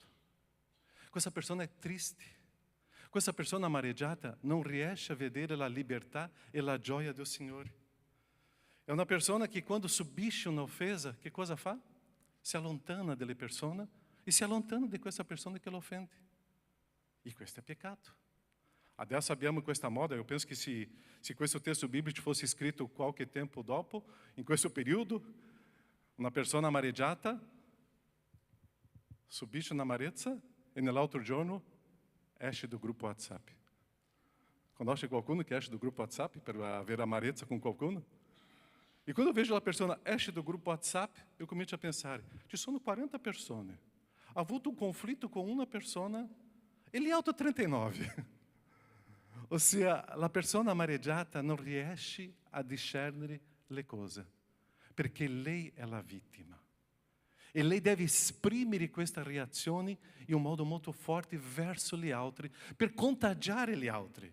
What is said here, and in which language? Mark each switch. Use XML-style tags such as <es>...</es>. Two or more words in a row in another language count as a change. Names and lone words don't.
<it>Questa persona è triste. Questa persona amareggiata non riesce a vedere la libertà e la gioia del Signore. È una persona che quando subisce un'offesa, che cosa fa? Si allontana delle persone e si allontana di questa persona che lo offende. E questo è peccato. Adesso abbiamo questa moda,</it> <pt>eu penso que</pt> <it>se questo testo bíblico fosse scritto qualche tempo dopo, in questo periodo, una persona amareggiata subisce un'amarezza e nell'altro giorno esce do gruppo WhatsApp. Conosce qualcuno che esce do gruppo WhatsApp per avere amarezza com qualcuno?</it> <pt>E quando eu vejo a pessoa</pt> <it>esce do</it> <pt>grupo WhatsApp, eu começo a pensar,</pt> <it>ci sono 40 persone, ha avuto un conflitto con una persona,</it> <pt>ele é alto 39.</pt> <it>Ossia, la persona amareggiata non riesce a discernere le cose, perché lei è la vittima. E lei deve esprimere questa reazione in un modo molto forte verso gli altri, per contagiare gli altri.</it>